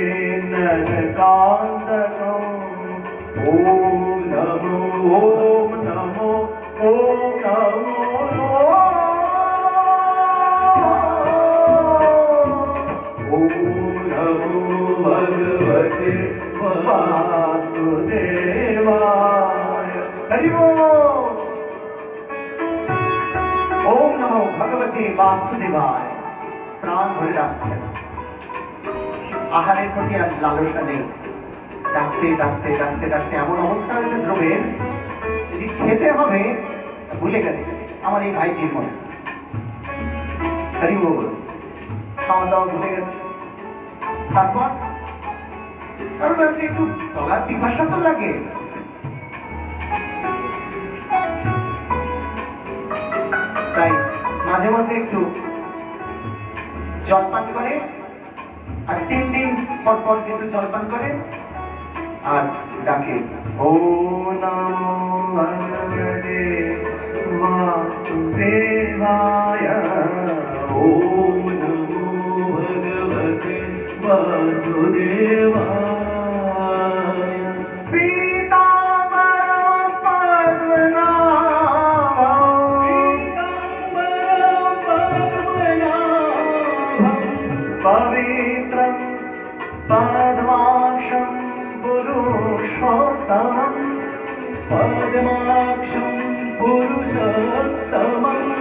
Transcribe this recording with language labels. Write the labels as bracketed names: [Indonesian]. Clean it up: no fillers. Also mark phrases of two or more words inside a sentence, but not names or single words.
[Sanskrit] नरकान्तको ॐ नमो ॐ नमो ॐ नमो ॐ नमो भगवते वासुदेवाय हरि ओम ओम नमो भगवते वासुदेवाय [Bangla] প্রাণ ভরে ডাকছেন আহারের প্রতি আর লালসা নেই ডাকতে ডাকতে ডাকতে ডাকতে এমন অবস্থা হয়েছে ধ্রুবের যদি খেতে হবে ভুলে গেছে আমার এই ভাইটির মনে হরি বল খাওয়া দাওয়া ভুলে গেছে তারপর একটু গলার পিপাসা তো লাগে তাই মাঝে মধ্যে একটু জলপান করে আর 3 দিন পর পর একটু জলপান করে আর ডাকে [Sanskrit] ও নমো ভগবতে वासुदेवाय ॐ नमो भगवते वासुदेवाय पीताम्बरं पवित्रं पद्माक्षं पुरुषोत्तमं पद्माक्षं पुरुषोत्तमं